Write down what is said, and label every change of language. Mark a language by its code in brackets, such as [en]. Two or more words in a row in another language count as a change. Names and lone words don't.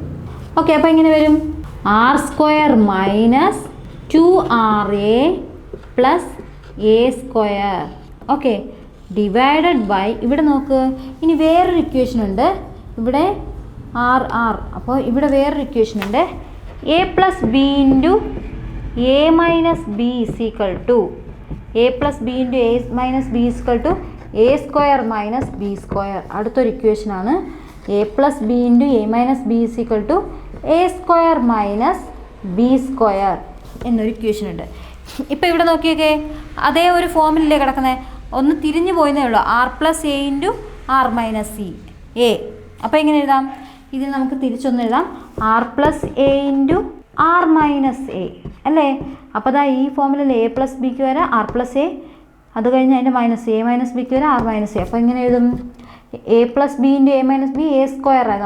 [ml] ഓക്കെ, അപ്പോൾ ഇങ്ങനെ വരും r² - 2ra + a². ഓക്കെ, [en] divided by [ml] ഇവിടെ നോക്ക്, ഇനി വേറൊരു ഇക്വേഷൻ ഉണ്ട് ഇവിടെ r. അപ്പോൾ ഇവിടെ വേറൊരു ഇക്വേഷൻ ഉണ്ട് a + b × a - b = a + b × a² - b². അടുത്തൊരു ഇക്വേഷനാണ് a + b × a - b = a² - b² എന്നൊരു ഇക്വേഷൻ ഉണ്ട്. ഇപ്പോൾ ഇവിടെ നോക്കിയൊക്കെ അതേ ഒരു ഫോമിലല്ലേ കിടക്കുന്നത്, ഒന്ന് തിരിഞ്ഞു പോയെന്നേ ഉള്ളൂ. r + a × r - c a. അപ്പോൾ എങ്ങനെ എഴുതാം? ഇതിൽ നമുക്ക് തിരിച്ചൊന്ന് എഴുതാം [en] r plus a into r minus a [ml] അല്ലേ. അപ്പോൾ അതാ ഈ ഫോമിലല്ലേ [en] a plus [ml] ബിക്ക് വരെ [en] r plus a, [ml] അത് കഴിഞ്ഞ് അതിൻ്റെ [en] minus a minus [ml] ബിക്ക് വരെ [en] r minus a. [ml] അപ്പോൾ ഇങ്ങനെ എഴുതും [en] a plus b into a minus b a square [ml] ആയിരുന്നു.